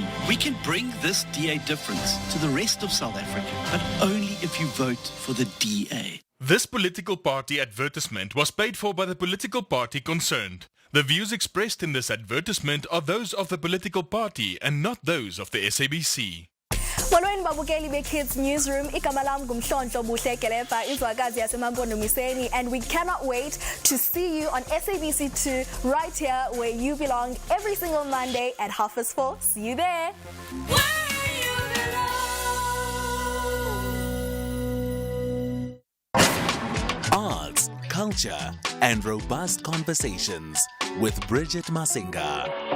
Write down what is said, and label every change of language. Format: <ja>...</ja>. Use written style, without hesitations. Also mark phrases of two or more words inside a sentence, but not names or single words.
<en>We can bring this DA difference to the rest of South Africa, but only if you vote for the DA. This political party advertisement was paid for by the political party concerned. The views expressed in this advertisement are those of the political party and not those of the SABC.</en> <xh>Molweni babukeli be-Kids Newsroom, igama lam ngumhlonhlo Buhle Kelepa, izwakazi yasemampondomiseni,</xh> <en>and we cannot wait to see you on SABC2 right here where you belong every single Monday at 4:30. See you there. Arts, culture, and robust conversations with Bridget Masinga.</en>